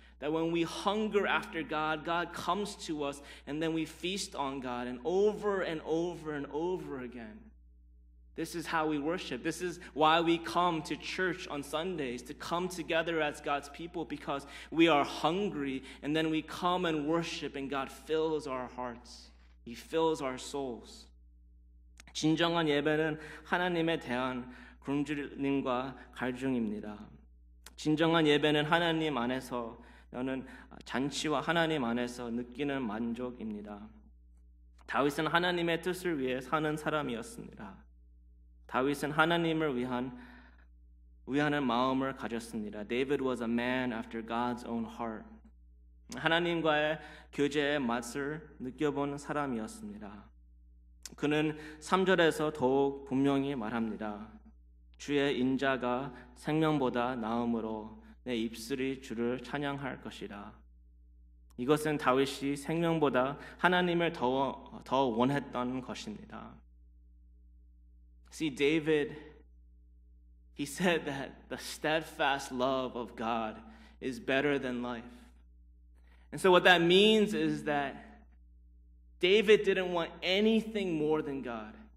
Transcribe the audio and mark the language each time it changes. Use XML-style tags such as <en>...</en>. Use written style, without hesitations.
<en>That when we hunger after God, God comes to us, and then we feast on God, and over and over and over again. This is how we worship. This is why we come to church on Sundays, to come together as God's people, because we are hungry, and then we come and worship, and God fills our hearts. He fills our souls.</en> <ko>진정한 예배는 하나님에 대한 굶주림과 갈증입니다. 진정한 예배는 하나님 안에서 여는 잔치와 하나님 안에서 느끼는 만족입니다. 다윗은 하나님의 뜻을 위해 사는 사람이었습니다. 다윗은 하나님을 위하는 마음을 가졌습니다.</ko> <en>David was a man after God's own heart.</en> <ko>하나님과의 교제의 맛을 느껴본 사람이었습니다. 그는 3절에서 더욱 분명히 말합니다. 주의 인자가 생명보다 나음으로 내 입술이 주를 찬양할 것이라. 이것은 다윗이 생명보다 하나님을 더 원했던 것입니다.</ko> <en>See, David, he said that the steadfast love of God is better than life. And so what that means is that David didn't want anything more than God.</en>